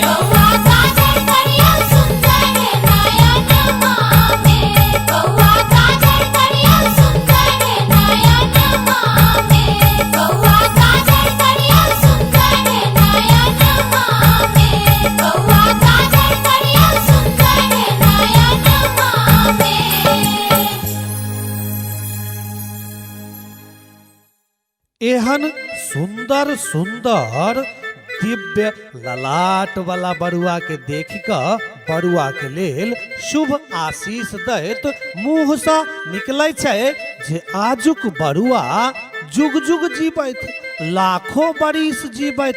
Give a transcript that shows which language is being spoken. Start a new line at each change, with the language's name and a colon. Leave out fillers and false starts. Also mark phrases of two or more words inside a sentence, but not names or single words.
Maithili: बउआ काजर करिया सुंदर नयन मामे, बउआ काजर करिया सुंदर नयन मामे, बउआ काजर करिया सुंदर नयन मामे, बउआ काजर करिया सुंदर नयन मामे। एहन सुंदर सुंदर दिव्य ललाट वाला बरुआ के देख कऽ बरुआ के लेल शुभ आशीष दैत मुँह सँ निकलै छै जे आजुक बरुआ जुग जुग जीवैत, लाखों बरिस जीवैत।